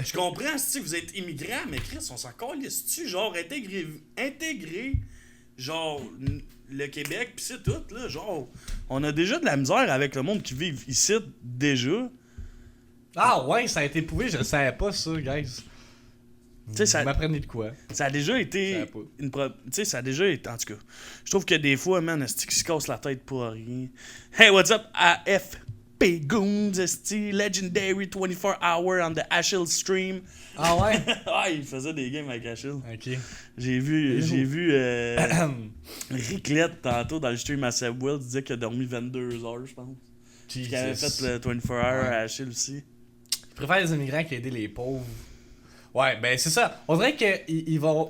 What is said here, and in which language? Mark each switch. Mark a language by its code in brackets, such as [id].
[fr] Je comprends, si vous êtes immigrant, mais Chris, on s'en calisse-tu, genre, intégrer, genre, le Québec, pis c'est tout, là, genre, on a déjà de la misère avec le monde qui vit ici, déjà. Ah ouais, ça a été prouvé, je le savais pas ça, guys. Tu sais, Vous m'apprenez de quoi? ça a déjà été tu sais, ça a déjà été, en tout cas, je trouve que des fois, man, esti qui se casse la tête pour rien. [en] Hey, what's up, AFP Goons, esti, legendary 24 hour on the Ashel stream. [fr] Ah ouais? Ah, il faisait des games avec Ashel. Ok. J'ai vu Riclette tantôt dans le stream à Subwell, il disait qu'il a dormi 22 heures, je pense. Puis qu'il avait fait le 24 hour à Ashel aussi. Je préfère les immigrants qui aident les pauvres. Ouais, ben c'est ça. On dirait qu'ils vont.